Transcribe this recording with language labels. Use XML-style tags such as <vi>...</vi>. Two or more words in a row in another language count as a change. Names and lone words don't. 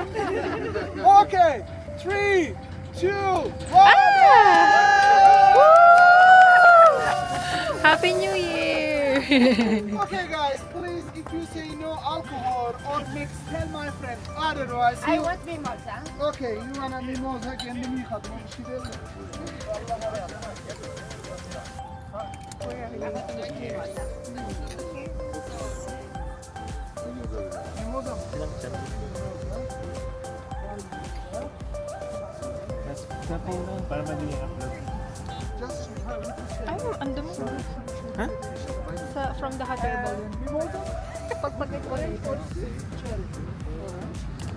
<en>Okay, 3, 2, 1. Happy New Year. Okay guys, please if you say no alcohol or mix, tell my friend. Otherwise, I want mimosa. Okay, you wanna mimosa,</en> <tr>kendimi yıkadım. Bir şey değil mi? Mimosa mı?</tr> <tl>Para madali upload.</tl> <en>Just</en> <tl>Ay, ang dumi. Ha?</tl> <en>From the hot air balloon. mimosa.</en> <tl>Pag-decorate.</tl>